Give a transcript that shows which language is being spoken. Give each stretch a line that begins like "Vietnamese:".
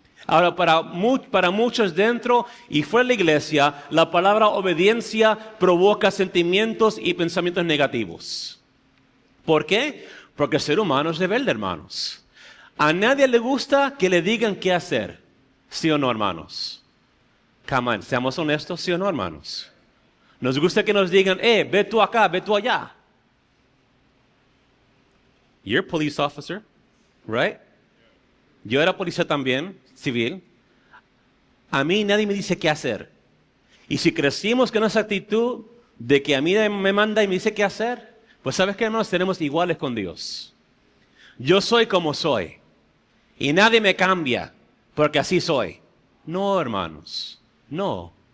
Spanish: Ahora, para muchos dentro y fuera de la iglesia, la palabra obediencia provoca sentimientos y pensamientos negativos. ¿Por qué? Porque el ser humano es rebelde, hermanos. A nadie le gusta que le digan qué hacer. ¿Sí o no, hermanos? Come on, seamos honestos, ¿sí o no, hermanos? Nos gusta que nos digan, ve tú acá, ve tú allá.
English: You're a police officer, right?
Spanish: Yo era policía también, civil. A mí nadie me dice qué hacer. Y si crecimos con esa actitud de que a mí me manda y me dice qué hacer, pues ¿sabes qué, hermanos? Tenemos iguales con Dios. Yo soy como soy. Y nadie me cambia porque así soy. No, hermanos. No.